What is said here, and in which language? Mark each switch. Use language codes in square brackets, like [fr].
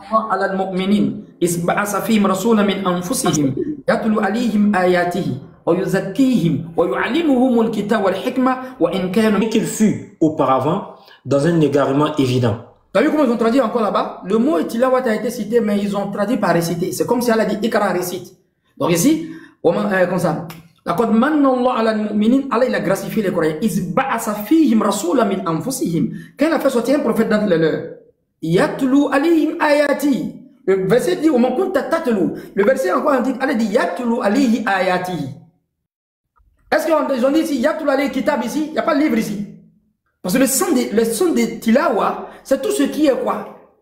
[ar] على المؤمنين إذ بعث فيهم رسولا من أنفسهم يتلو عليهم آياته ويزكيهم ويعلمهم الكتاب والحكمة وإن كانوا. [fr] Qu'il fut auparavant dans un égarement évident. Tu as vu comment ils ont traduit encore là-bas? Le mot tilawat a été cité, mais ils ont traduit par réciter. C'est comme si elle a dit Ikra récite. Donc ici, comme ça. [ar] لقد من الله على المؤمنين, [fr] Allah il a gracifié les croyants. [ar] إذ بعث فيهم رسولا من أنفسهم. [fr] Quand il a fait sortir un prophète d'entre les leurs, [ar] Yatlu alayhim ayati. [fr] Le verset dit, le verset encore dit, Allah dit, [ar] Yatlu alayhi ayati. [fr] Est-ce qu'ils ont dit ici, [ar] Yatlu alayhi kitab [fr] ici? Il n'y a pas de livre ici. Parce que le son de tilawa, c'est tout ce qui est quoi?